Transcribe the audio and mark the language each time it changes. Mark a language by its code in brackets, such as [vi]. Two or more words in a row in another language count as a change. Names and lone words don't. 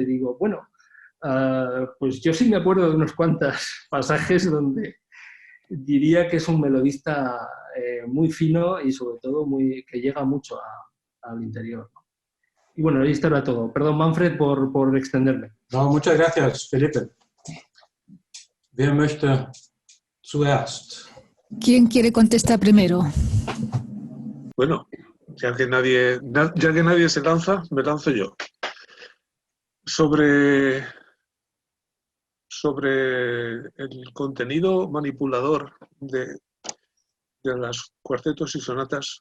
[es] Digo, bueno, pues yo sí me acuerdo de unos cuantos pasajes donde diría que es un melodista muy fino y sobre todo que llega mucho al interior, ¿no? Y bueno, ahí estará todo. Perdón, Manfred, por extenderme. No, muchas gracias, Felipe. [de] Wer möchte zuerst? [es] ¿Quién quiere contestar primero? Bueno, ya que nadie se lanza, me lanzo yo. Sobre el contenido manipulador de los cuartetos y sonatas.